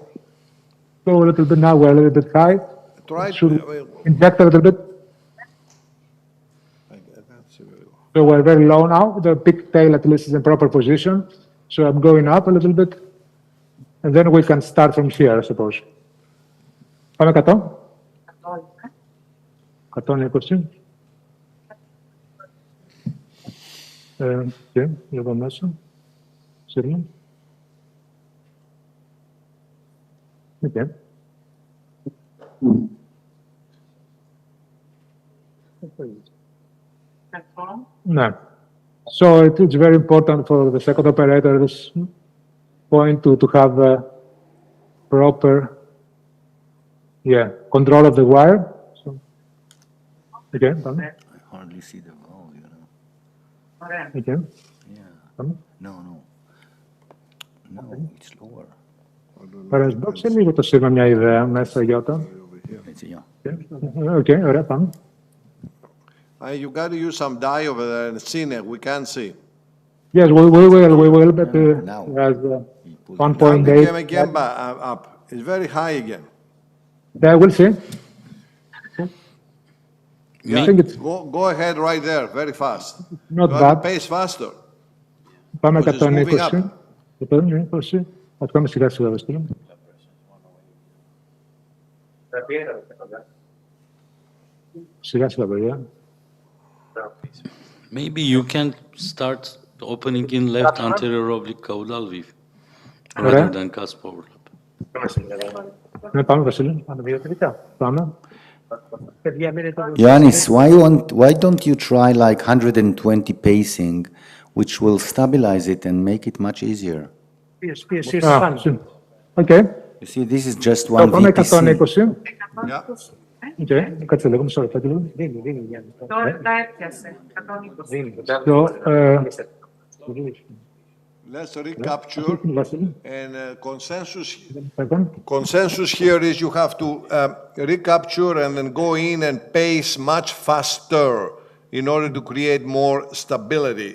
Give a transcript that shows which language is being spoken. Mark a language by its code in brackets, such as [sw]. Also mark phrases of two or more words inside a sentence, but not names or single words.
[en] Go a little bit now, we're a little bit high. Try Should to inject a little bit. So we're very low now. The pigtail at least is in proper position. So I'm going up a little bit. And then we can start from here, I suppose. [el] Πάμε 100. 120. Και εδώ μέσα. Σύρμα. [en] Okay. No. So it's very important for the second operator at this point to have a proper control of the wire. So, okay. I hardly see the valve, you know. Okay. Yeah. No, it's lower. [el] Παρασδόξε λίγο το σύρμα μια ιδέα μέσα, Γιώτα. Okay, ωραία, πάμε. [en] You got to use some dye over there and see it. We can't see. Yes, we will, but as 1.8. Again up. It's very high again. Yeah, we'll see. Yeah, I think it's go ahead right there, very fast. Not you bad. have to pace faster. [el] Πάμε [en] Because it's moving [el] 120. 120. Θα το κάνουμε σιγά σιγά, Βαστήλο. Σιγά σιγά, παιδιά. [en] Maybe you can start opening in left anterior oblique caudal valve rather than cusp overlap. [el] Ναι, πάμε, Βασίλη. Πάμε. [en] Yannis, why don't you try like 120 pacing, which will stabilize it and make it much easier? Okay. You see, this is just So, one [el] πάμε [en] VPC. 120. Yeah. [el] Okay, κάτσε λίγο, μισό λεπτάκι λίγο. Τώρα τα έπιασε. 120. [en] So, Let's recapture and consensus here is you have to recapture and then go in and pace much faster in order to create more stability.